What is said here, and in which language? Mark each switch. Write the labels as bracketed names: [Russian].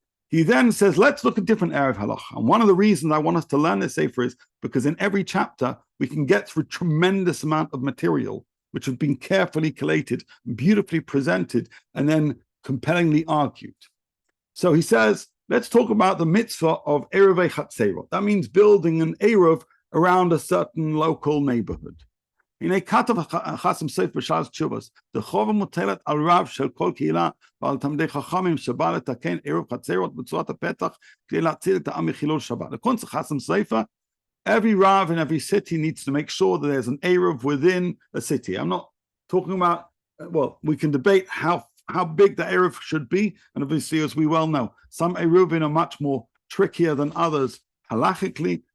[English] He then says, let's look at different Erev Halacha. And one of the reasons I want us to learn this Sefer is because in every chapter, we can get through a tremendous amount of material, which has been carefully collated, beautifully presented, and then compellingly argued. So he says, let's talk about the mitzvah of Erevei Chatzerot. That means building an Erev around a certain local neighborhood. [Hebrew] הנה כתב חסם סייף בשעת תשובס, דחובה מוטלת על רב של כל קהילה ועל תלמידי חכמים שבא לתקן ערב חצרות בצורת הפתח כדי להציל את העם מחילול שבת. [English] According to Chasam Seifa, every Rav in every city needs to make sure that there's an Erev within a city. I'm not talking about, well, we can debate how big the Erev should be, and obviously, as we well know, some Eruvin are much more trickier than others halachically.